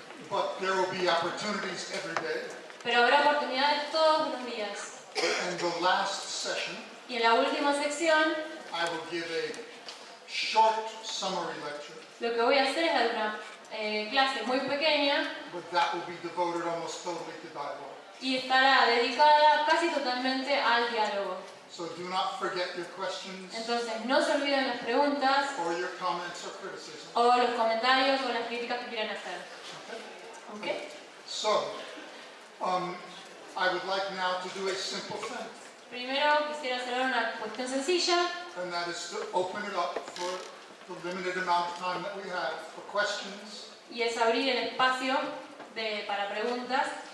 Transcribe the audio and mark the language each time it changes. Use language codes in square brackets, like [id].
[en] But there will be opportunities every day. [es] Pero habrá oportunidades todos los días. [en] And the last session, [es] Y en la última sección, [en] I will give a short summary lecture, [es] lo que voy a hacer es dar una clase muy pequeña [en] but that will be devoted almost totally to dialogue. [es] y estará dedicada casi totalmente al diálogo. [en] So do not forget your questions [es] Entonces, no se olviden las preguntas [en] or your comments or criticism. [es] o los comentarios o las críticas que quieran hacer. ¿Ok? [en] So, I would like now to do a simple thing, [es] Primero quisiera hacer una cuestión sencilla [en] and that is to open it up for the limited amount of time that we have for questions. [es] y es abrir el espacio para preguntas.